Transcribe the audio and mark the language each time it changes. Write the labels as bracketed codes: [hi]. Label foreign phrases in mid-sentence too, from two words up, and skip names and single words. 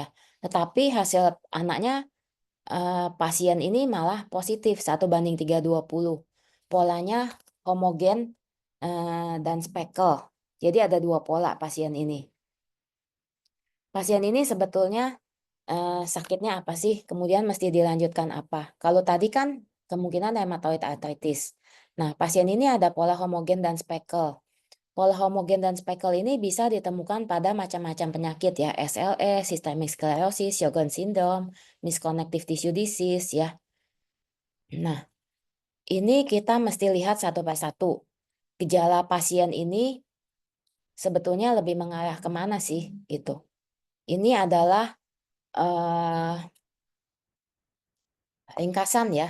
[id] Tetapi hasil anaknya pasien ini malah positif 1:320. Polanya homogen dan speckle. Jadi ada 2 pola pasien ini. Pasien ini sebetulnya sakitnya apa sih? Kemudian mesti dilanjutkan apa? Kalau tadi kan kemungkinan [en] rheumatoid arthritis. [id] Nah, pasien ini ada pola homogen dan speckle. Pola homogen dan speckle ini bisa ditemukan pada macam-macam penyakit ya, [en] SLE, systemic sclerosis, Sjogren syndrome, misconnective tissue disease ya. [id] Nah, ini kita mesti lihat satu persatu. Gejala pasien ini sebetulnya lebih mengarah kemana sih gitu. Ini adalah eh, ringkasan ya.